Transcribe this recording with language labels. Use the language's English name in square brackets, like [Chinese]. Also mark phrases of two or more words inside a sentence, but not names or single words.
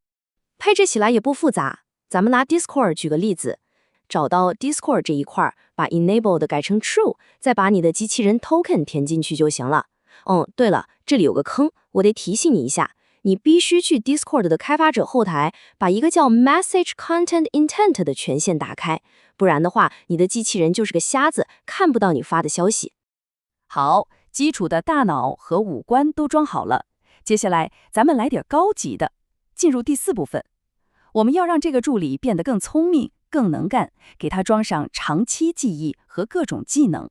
[Chinese] 配置起來也不複雜，咱們拿 Discord 舉個例子， 找到 Discord 這一塊，把 enabled 改成 true， 再把你的机器人 token 填進去就行了。对了，这裡有個坑，我得提醒你一下，你必須去 Discord 的開發者後台，把一個叫 [English] Message Content Intent [Chinese] 的權限打開，不然的話，你的機器人就是個瞎子，看不到你發的消息。好，基礎的大腦和五官都裝好了，接下來咱們來點高級的，進入第4部分。我們要讓這個助理變得更聰明、更能幹，給它裝上長期記憶和各種技能。